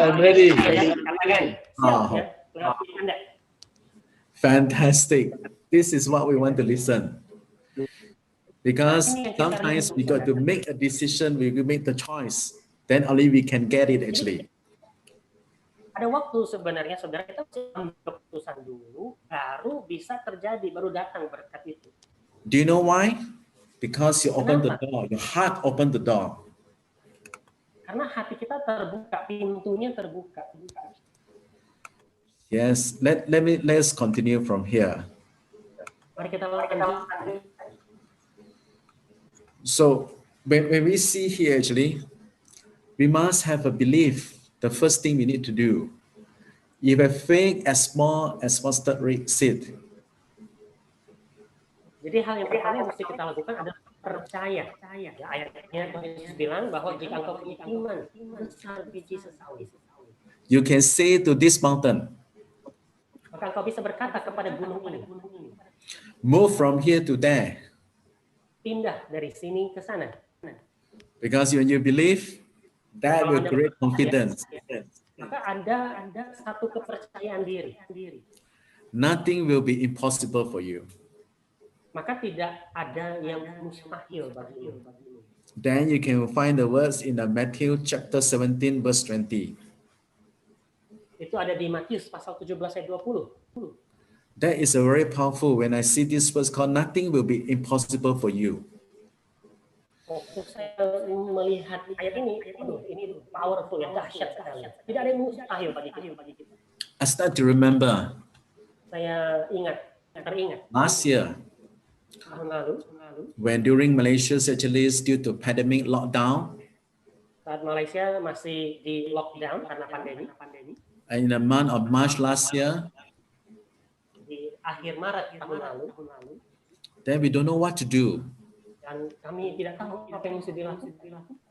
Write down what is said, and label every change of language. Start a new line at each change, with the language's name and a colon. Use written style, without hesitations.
English: I'm ready.
Indonesian: Katakan, Oh, siap ya, lewat Anda.
English: fantastic. This is what we want to listen. Because sometimes we got to make a decision, we make the choice, then only we can get it actually.
Indonesian: Ada waktu sebenarnya saudara kita harus ambil keputusan dulu, baru bisa terjadi, baru datang berkat itu.
English: Do you know why? Because you open the door, your heart open the door.
Indonesian: Karena hati kita terbuka, pintunya terbuka.
English: Yes, let's continue from here.
Indonesian: Mari kita lanjut.
English: So when we see here actually, we must have a belief. The first thing we need to do. If a faith as small as mustard seed,
Indonesian: Jadi hal yang pertama yang mesti kita lakukan adalah percaya. Ya, ayatnya Yesus bilang bahwa jika engkau punya iman besar biji sesawi,
English: you can say to this mountain,
Indonesian: maka engkau bisa berkata kepada gunung ini,
English: move from here to there.
Indonesian: pindah dari sini ke sana.
English: Because when you believe, that will create confidence.
Indonesian: Maka ada satu kepercayaan diri.
English: Nothing will be impossible for you.
Indonesian: Maka tidak ada yang mustahil bagimu.
English: Then you can find the words in the Matthew chapter 17 verse 20.
Indonesian: Itu ada di Matius pasal 17 ayat 20.
English: That is a very powerful. When I see this verse called nothing will be impossible for you.
Indonesian: Waktu saya melihat ayat ini powerful, ya, dahsyat sekali. Tidak ada yang mustahil bagi kita.
English: I start to remember
Indonesian: Saya teringat
English: last year
Indonesian: tahun lalu
English: when during Malaysia's actually due to pandemic lockdown,
Indonesian: saat Malaysia masih di lockdown karena pandemi.
English: in the month of March last year,
Indonesian: Di akhir Maret tahun lalu,
English: then we don't know what to do.
Indonesian: dan kami tidak tahu apa yang mesti dilakukan.